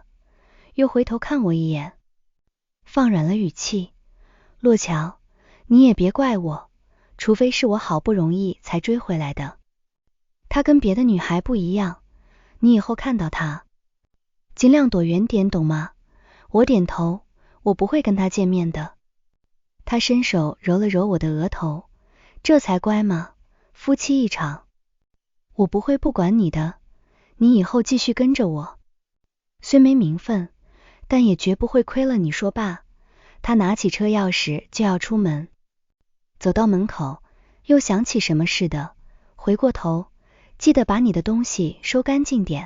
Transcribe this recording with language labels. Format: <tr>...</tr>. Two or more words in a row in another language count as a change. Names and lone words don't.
<zh>又回頭看我一眼，放軟了語氣，洛橋，你也別怪我，除非是我好不容易才追回來的。他跟別的女孩不一樣，你以後看到他，盡量躲遠點，懂嗎？我點頭，我不會跟他見面的。他伸手揉了揉我的額頭，這才乖嘛，夫妻一場。我不會不管你的，你以後繼續跟着我，雖沒名分，但也絕不會虧了你。說罷，他拿起車鑰匙就要出門。走到門口，又想起什麼似的，回過頭，記得把你的東西收乾淨點。</zh>